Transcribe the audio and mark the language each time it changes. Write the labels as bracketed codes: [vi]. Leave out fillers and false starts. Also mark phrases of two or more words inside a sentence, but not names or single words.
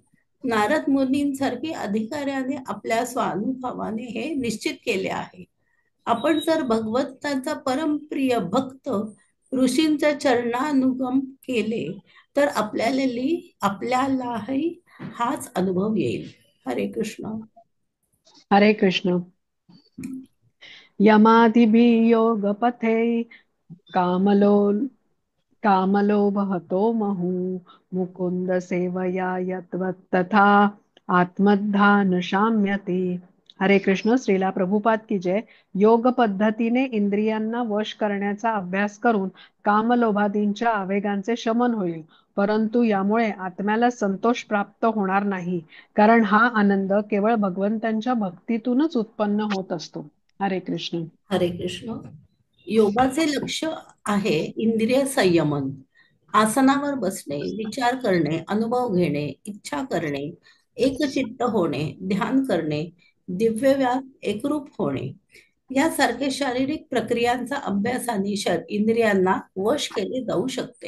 [mr] नारद मुनींसारखी अधिकाऱ्याने आपल्या स्वानुभवाने हे निश्चित केले आहे. आपण जर भगवंतांचा परमप्रिय भक्त ऋषींचा चरणानुगम केले तर आपल्यालाही हाच अनुभव येईल. हरे कृष्ण. हरे कृष्ण. [sa] यमादिभिः योगपथे कामलोभहतो मुकुंद सेवया यत्तथा आत्मधान शाम्यति. [mr] हरे कृष्ण. श्रीला प्रभुपाद की जय. योग पद्धतीने इंद्रियांना वश करण्याचा अभ्यास करून कामलोभादींच्या आवेगांचे शमन होईल, परंतु यामुळे आत्म्याला संतोष प्राप्त होणार नाही, कारण हा आनंद केवळ भगवंतांच्या भक्तीतूनच उत्पन्न होत असतो. हरे कृष्ण. हरे कृष्ण. योगाचे लक्ष आहे इंद्रिय संयमन. आसनावर बसणे, विचार करणे, अनुभव घेणे, इच्छा करणे, एकचित्त होणे, ध्यान करणे, दिव्यव्याप एकरूप होणे यासारखे शारीरिक प्रक्रियांचा अभ्यासाने इंद्रियांना वश केले जाऊ शकते.